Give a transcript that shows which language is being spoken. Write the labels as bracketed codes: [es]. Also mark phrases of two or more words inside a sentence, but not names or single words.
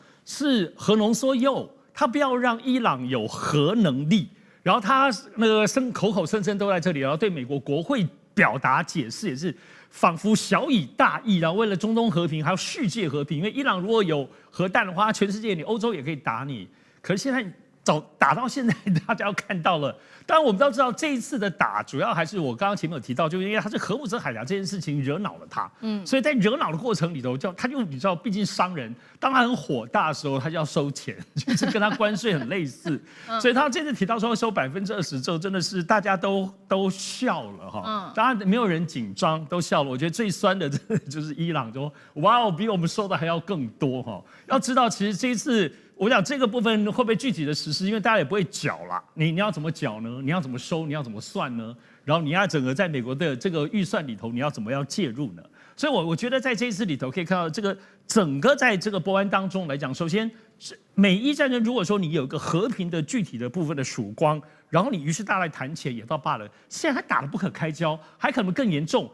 [zh] 是核濃縮鈾，他不要讓伊朗有核能力。然後他那個口口聲聲都在這裡，然後對美國國會表達解釋，也是仿佛小以大義，然後為了中東和平，還有世界和平。因為伊朗如果有核彈的話，全世界你歐洲也可以打你。可是現在。打到現在，大家要看到了。當然，我們都知道這一次的打，主要還是我剛剛前面有提到，就是因為他是荷姆茲海峽這件事情惹惱了他。所以在惹惱的過程裡頭，他就你知道，畢竟商人，當他很火大的時候，他就要收錢，就是跟他關稅很類似。所以他這次提到說收20%之後，真的是大家都笑了哈。當然沒有人緊張，都笑了。我覺得最酸的真的就是伊朗說，哇哦，比我們收的還要更多哈。要知道，其實這一次。我講這個部分會不會具體的實施？因為大家也不會繳啦，你要怎麼繳呢？你要怎麼收？你要怎麼算呢？然後你要整個在美國的這個預算裡頭，你要怎麼樣介入呢？所以我覺得在這一次裡頭可以看到，這個整個在這個波灣當中來講，首先美伊戰爭，如果說你有一個和平的具體的部分的曙光，然後你於是大家來談錢也倒罷了，現在還打得不可開交，還可能更嚴重。